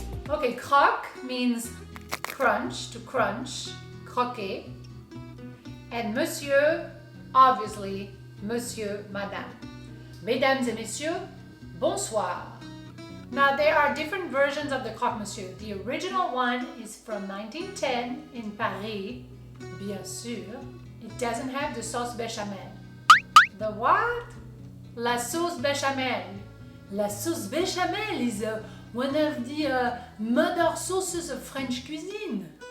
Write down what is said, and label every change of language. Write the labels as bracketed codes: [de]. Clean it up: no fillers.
[en] Okay, croque means crunch, to crunch, croquer. And monsieur, obviously, monsieur, madame. [fr] Mesdames et messieurs, bonsoir. [en] Now there are different versions of the croque-monsieur. The original one is from 1910 in Paris, [fr] bien sûr. [en] It doesn't have the sauce bechamel. The what? La sauce bechamel. La sauce bechamel is one of the mother sauces of French cuisine.